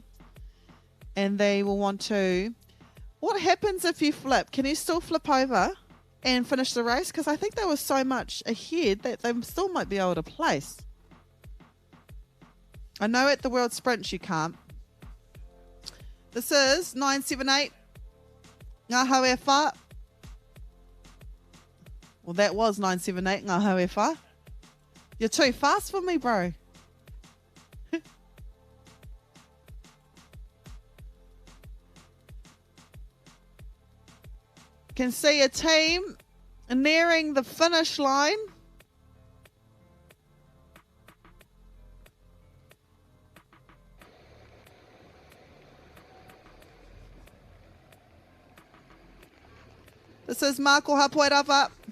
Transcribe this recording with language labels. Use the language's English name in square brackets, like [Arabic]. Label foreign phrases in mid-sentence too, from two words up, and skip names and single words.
[English] And they will want to... What happens if you flip? Can you still flip over and finish the race? Because I think they were so much ahead that they still might be able to place. I know at the World Sprints you can't. This is 978. [Māori] Ngā haue whā. [English] Well, that was 978. [Māori] Ngā haue whā. [English] You're too fast for me, bro. Can see a team nearing the finish line. This is Mako Hapuerawa.